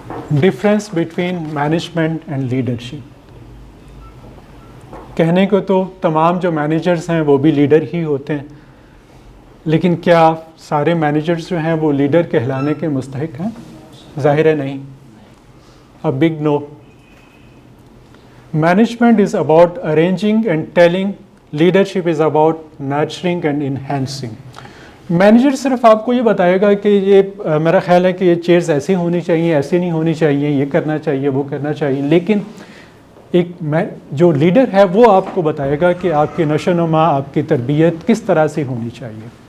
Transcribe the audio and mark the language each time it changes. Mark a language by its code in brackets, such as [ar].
[en] Difference between management and leadership. [ur] کہنے کو تو تمام جو مینیجرز ہیں وہ بھی لیڈر ہی ہوتے ہیں، لیکن کیا سارے مینیجرز جو ہیں وہ لیڈر کہلانے کے مستحق ہیں؟ ظاہر ہے نہیں. [en] A big no. Management is about arranging and telling. Leadership is about nurturing and enhancing. [ur] Manager صرف آپ کو یہ بتائے گا کہ یہ میرا خیال ہے کہ یہ چیئرز ایسی ہونی چاہیے، ایسی نہیں ہونی چاہیے، یہ کرنا چاہیے، وہ کرنا چاہیے، لیکن ایک جو لیڈر ہے وہ آپ کو بتائے گا کہ آپ کی نشو و نما، آپ کی تربیت کس طرح سے ہونی چاہیے.